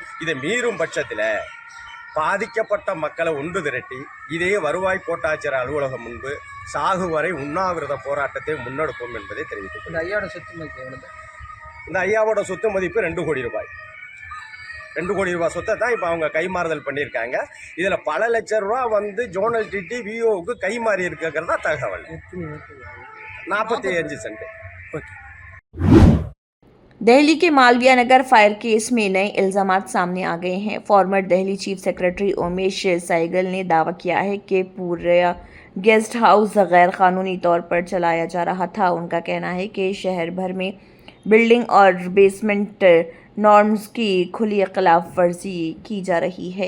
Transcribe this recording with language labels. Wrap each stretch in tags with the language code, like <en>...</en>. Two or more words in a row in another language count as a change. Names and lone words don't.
<ta>இதை மீறும் பட்சத்தில் பாதிக்கப்பட்ட மக்களை ஒன்று திரட்டி இதே வருவாய் கோட்டாட்சியர் அலுவலகம் முன்பு சாகு வரை உண்ணாவிரத போராட்டத்தை முன்னெடுப்போம் என்பதை தெரிவித்துள்ளோம். இந்த ஐயாவோட சொத்து மதிப்பு 2 கோடி ரூபாய். 2 கோடி ரூபாய் சொத்தை தான் இப்போ அவங்க கைமாறுதல் பண்ணியிருக்காங்க. இதில் பல லட்சம் ரூபா வந்து ஜோனல் டிடி விஓவுக்கு கைமாறி இருக்கிறதா தகவல். 45 சென்ட்.</ta> <hi>दिल्ली के मालवीय नगर</hi> <en>fire case</en> <hi>में नए इल्जामात सामने आ गए हैं।</hi> <en>former Delhi chief secretary</en> <hi>उमेश सहगल ने दावा किया है कि पूरा गेस्ट हाउस गैर कानूनी तौर पर चलाया जा रहा था। उनका कहना है कि शहर भर में बिल्डिंग और</hi> <en>basement norms</en> <hi>की खुली खिलाफ वर्जी की जा रही है।</hi>